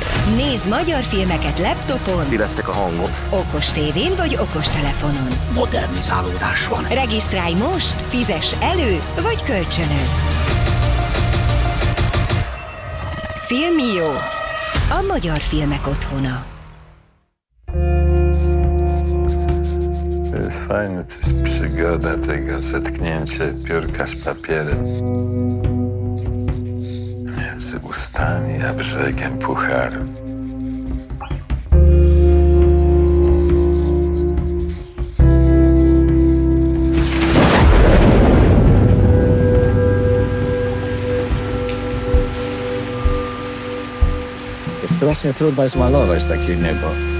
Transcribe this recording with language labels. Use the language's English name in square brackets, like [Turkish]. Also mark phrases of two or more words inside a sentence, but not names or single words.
[Hungarian] Nézd magyar filmeket laptopon, Ti lesztek a hangok. okos tévén vagy okos telefonon. Modernizálódás van. Regisztrálj most, fizess elő vagy kölcsönöz. Filmió. A magyar filmek otthona. [Polish] To jest fajne, coś przygoda tego, zetknięcie piórka z papierem między ustami a brzegiem pucharu. Strasznie trudno jest malować takie niebo.